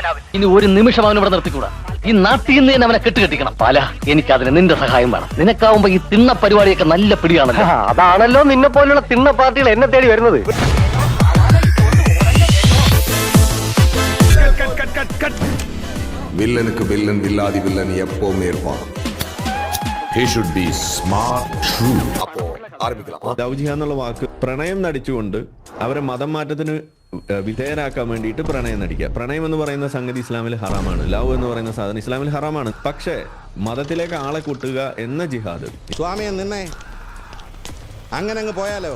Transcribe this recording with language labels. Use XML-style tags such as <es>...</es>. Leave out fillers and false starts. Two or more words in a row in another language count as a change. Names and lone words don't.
<ml>ഇനി ഒരു നിമിഷം അവൻ ഇവിടെ നിർത്തിക്കൂടാ. ഈ നാട്ടിൽ നിന്ന് തന്നെ അവനെ കെട്ടുകെട്ടിക്കണം. പാല, എനിക്കതിന് നിന്റെ സഹായം വേണം. നിനക്കാവുമ്പോ ഈ തിണ്ണ പരിപാടിയൊക്കെ നല്ല പിടിയാണല്ലോ. അതാണല്ലോ നിന്നെ പോലുള്ള തിണ്ണ പാർട്ടികൾ എന്നെ തേടി വരുന്നത്.</ml> <ta>வில்லனுக்கு வில்லன் வில்லாதி வில்லன் எப்பவுமே இருப்பான்.</ta> <en>He should be smart, true.</en> <ta>அப்போ ஆரம்பிக்கலாம்.</ta> <ml>ദൗജിഹ എന്നുള്ള വാക്ക് പ്രണയം നടിച്ചുകൊണ്ട് അവരെ മതം മാറ്റത്തിന് വിധേയരാക്കാൻ വേണ്ടിയിട്ട് പ്രണയം നടിക്കുക. പ്രണയം എന്ന് പറയുന്ന സംഗതി ഇസ്ലാമിൽ ഹറാമാണ്. ലവ് എന്ന് പറയുന്ന സാധനം ഇസ്ലാമിൽ ഹറാമാണ്. പക്ഷേ മതത്തിലേക്ക് ആളെ കൂട്ടുക എന്ന ജിഹാദ്, സ്വാമിയെ നിന്നെ അങ്ങനെ അങ്ങ് പോയാലോ?</ml>